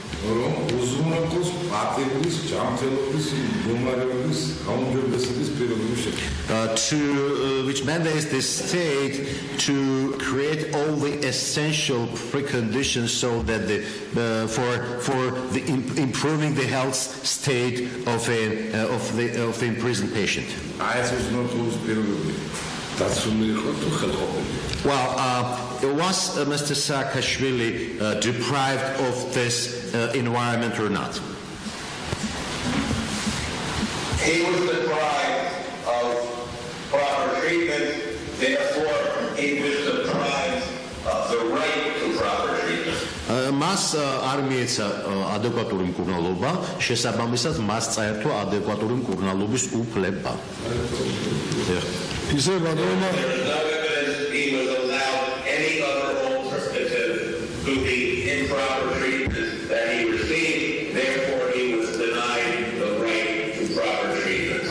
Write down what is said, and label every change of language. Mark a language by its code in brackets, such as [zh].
[ka] რომ უზრუნველყოს პატენტის ჯანმრთელობის მდგომარეობის გაუმჯობესების პირობების შექმნა. [en] which mandates the state to create all the essential preconditions so that for the improving the health state of the imprisoned patient. [ka] ეს უზრუნველყოს პირობები დაცული იყო თუ ხელყოფილი. [en] Well, was Mr. Saakashvili deprived of this environment or not? He was deprived of proper treatment, therefore he was deprived of the right to proper treatment. [ka] მას არ მიეცა ადეკვატური მკურნალობა, შესაბამისად მას წაერთვა ადეკვატური მკურნალობის უფლება. ისე ბატონო [en] He was allowed any other alternative to the improper treatment that he received, therefore he was denied the right to proper treatment.